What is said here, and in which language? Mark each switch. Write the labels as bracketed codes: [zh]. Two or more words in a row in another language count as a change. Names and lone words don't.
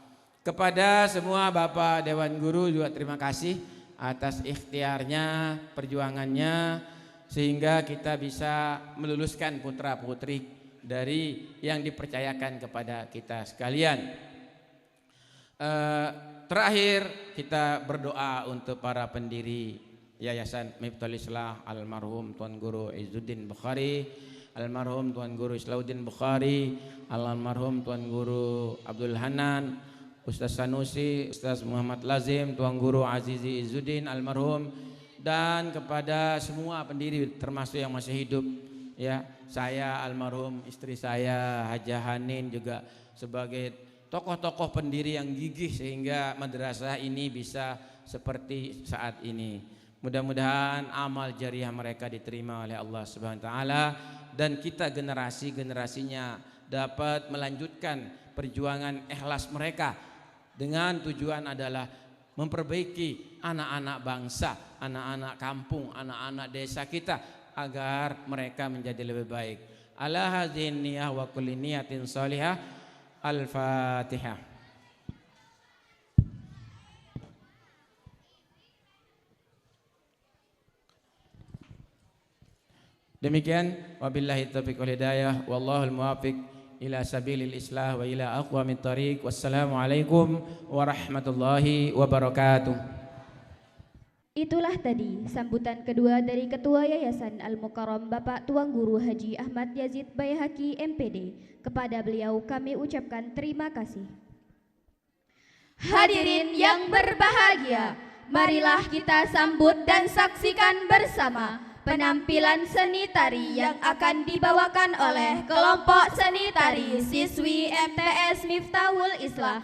[id] Kepada semua Bapak Dewan Guru juga terima kasih atas ikhtiarnya, perjuangannya, sehingga kita bisa meluluskan putra putri dari yang dipercayakan kepada kita sekalian. Terakhir kita berdoa untuk para pendiri Yayasan Miftahul Islah, almarhum Tuan Guru Izzuddin Bukhari, almarhum Tuan Guru Islauddin Bukhari, almarhum Tuan Guru Abdul Hanan, Ustaz Sanusi, Ustaz Muhammad Lazim, Tuan Guru Azizi Izzuddin almarhum, dan kepada semua pendiri termasuk yang masih hidup ya, saya almarhum, istri saya Hajah Hanin juga sebagai tokoh-tokoh pendiri yang gigih sehingga madrasah ini bisa seperti saat ini. Mudah-mudahan amal jariah mereka diterima oleh [ar] الله سبحانه وتعالى, [id] dan kita generasi-generasinya dapat melanjutkan perjuangan ikhlas mereka dengan tujuan adalah memperbaiki anak-anak bangsa, anak-anak kampung, anak-anak desa kita agar mereka menjadi lebih baik. [ar] على هذه النية وكل نية صالحة. Al-Fatihah. [id] Demikian, [ar] وبالله التوفيق والهداية, والله الموفق إلى سبيل الإصلاح وإلى أقوم الطريق. والسلام عليكم ورحمة الله وبركاته. [id] Itulah tadi sambutan kedua dari Ketua Yayasan Al-Mukarram Bapak Tuan Guru Haji Ahmad Yazid Baihaqi MPD. Kepada beliau kami ucapkan terima kasih. Hadirin yang berbahagia, marilah kita sambut dan saksikan bersama penampilan seni tari yang akan dibawakan oleh kelompok seni tari siswi MTS Miftahul Islah.